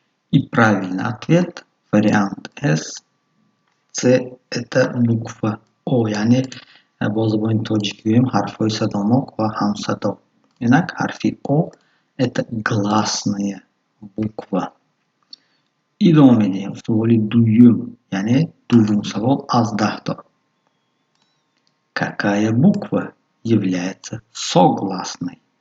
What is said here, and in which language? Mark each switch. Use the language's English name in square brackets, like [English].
[Russian] И правильный ответ, вариант С. С это буква О, [Tajik] яъне бо забони тоҷикӣ гӯем ҳарфҳои садонок ва ҳамсадо. Инак ҳарфи О [Russian] это гласная буква. [Tajik] Идома медиҳем. Суоли дуюм, яъне дуввум савол аз 10 то. [Russian] Какая буква является согласной?